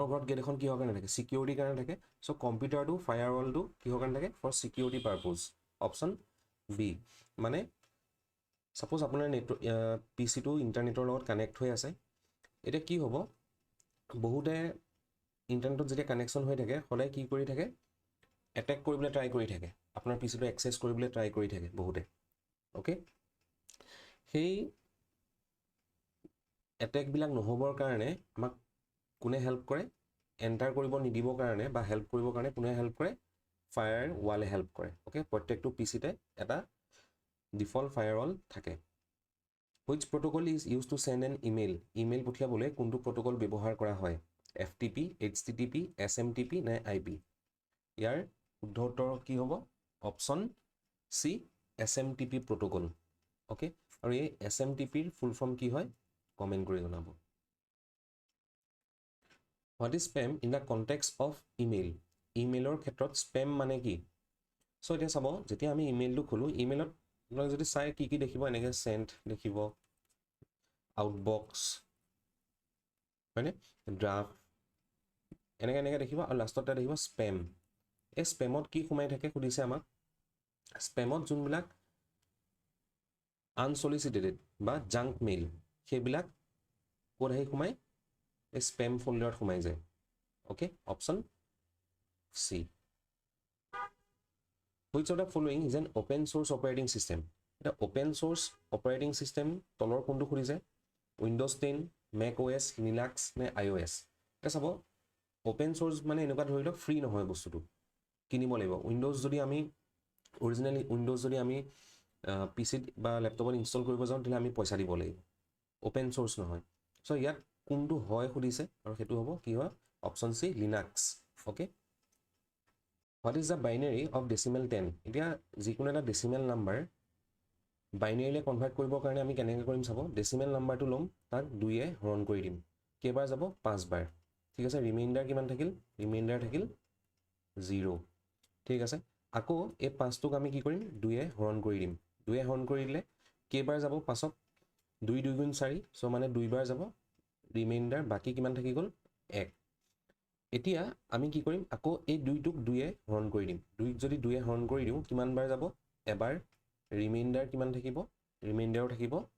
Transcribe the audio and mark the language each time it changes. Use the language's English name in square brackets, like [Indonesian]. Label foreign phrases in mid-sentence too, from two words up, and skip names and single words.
[Assamese] ঘৰত গেট এখন কিহৰ কাৰণে থাকে সিকিউৰিটিৰ কাৰণে থাকে সো কম্পিউটাৰটো ফায়াৰৱালটো কিহৰ কাৰণে থাকে [English] for security purpose option B [Assamese] মানে সাপোজ আপোনাৰ পিচিটো ইন্টাৰনেটৰ লগত কানেক্ট হৈ আছে এটা কি হ'ব বহুতে ইন্টাৰনেটত যেতিয়া কানেকশ্যন হৈ থাকে সদায় কি কৰি থাকে এটেক কৰিবলৈ ট্ৰাই কৰি থাকে আপোনাৰ পিচিটো এক্সেছ কৰিবলৈ ট্ৰাই কৰি থাকে বহুতে ওকে সেই এটেকবিলাক নহবৰ কাৰণে আমাক কোনে হেল্প কৰে এণ্টাৰ কৰিব নিদিবৰ কাৰণে বা হেল্প কৰিবৰ কাৰণে কোনে হেল্প কৰে ফায়াৰৱালে হেল্প কৰে ওকে প্ৰত্যেকটো পিচিতে এটা [English] default firewall [Assamese] থাকে [English] which protocol is used to send an email [Assamese] পঠিয়াবলৈ কোনটো প্ৰটোকল ব্যৱহাৰ কৰা হয় FTP HTTP SMTP নে IP ইয়াৰ শুদ্ধ উত্তৰ কি হ'ব [English] option C [Assamese] SMTP প্ৰটোকল ওকে আৰু এই SMTPৰ [English] full form [Assamese] কি হয় কমেন্ট কৰি জনাব [English] What is spam in the context of email [Assamese] ইমেইলৰ ক্ষেত্ৰত স্পেম মানে কি সো এতিয়া চাব যেতিয়া আমি ইমেইলটো খোলো ইমেইলত আপোনালোকে যদি চাই কি দেখিব এনেকৈ সেন্ড দেখিব আউটবক্স হয়নে ড্ৰাফট এনেকৈ দেখিব আৰু লাষ্টতে দেখিব স্পেম এই স্পেমত কি সোমাই থাকে সুধিছে আমাক স্পেমত যোনবিলাক আনসলিচিটেড বা [English] junk mail [Assamese] সেইবিলাক ক'ত আহি সোমাই এই [English] spam folderত [Assamese] সোমাই যায় ওকে [English] option C Which of the following is an open source operating system? [Assamese] এটা [English] open source operating system [Assamese] তলৰ কোনটো খুলিছে Windows 10, Mac OS, Linux নে iOS এটা চাব [English] open source [Assamese] মানে এনেকুৱা ধৰি লওক ফ্ৰী নহয় বস্তুটো কিনিব লাগিব Windows যদি আমি অৰিজিনালি Windows যদি আমি পিসিত বা ল্যাপটপত ইনষ্টল কৰিব যাওঁ তেলে আমি পইচা দিব লাগিব [English] open source [Assamese] নহয় সো ইয়াত কোনটো হয় খুলিছে আৰু হেতু হ'ব কি হয় [English] option C [Assamese] Linux ওকে [English] What is the binary of decimal 10? [Assamese] এতিয়া যিকোনো এটা [English] decimal number [Assamese] binary convert কৰিবৰ কাৰণে আমি কেনেকৈ কৰিম চাব [English] decimal numberটো [Assamese] লম তাক 2 এ হৰণ কৰি দিম কেইবাৰ যাব 5 বাৰ ঠিক আছে ৰিমাইন্ডাৰ কিমান থাকিল ৰিমাইন্ডাৰ থাকিল 0 ঠিক আছে আকৌ এই 5 টোক আমি কি কৰিম 2 এ হৰণ কৰি দিম 2 এ হৰণ কৰি দিলে কেইবাৰ যাব পাছত 2 2 গুণ 4 সো মানে 2 বাৰ যাব ৰিমাইন্ডাৰ বাকি কিমান থাকি গল 1 এতিয়া আমি কি কৰিম আকৌ এই 2 টোক 2 এ হৰণ কৰি দিম 2 যদি 2 এ হৰণ কৰি দিও কিমান বাৰ যাব এবাৰ ৰিমাইন্ডাৰ কিমান থাকিব ৰিমাইন্ডাৰ থাকিব